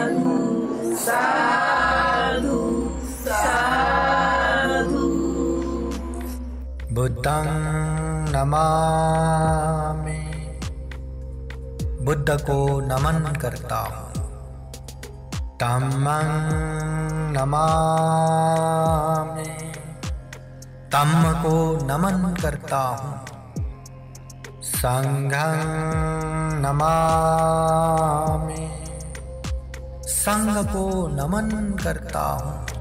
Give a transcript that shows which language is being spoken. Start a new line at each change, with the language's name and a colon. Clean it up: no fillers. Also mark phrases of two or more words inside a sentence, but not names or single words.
Pali: साधू साधू साधू. बुद्धं नमामि,
Hindi: बुद्ध को नमन करता हूँ।
Pali: धम्मं नमामि,
Hindi: धम्म को नमन करता हूँ।
Pali: संघं नमामि,
Hindi: संघ को नमन करता हूँ।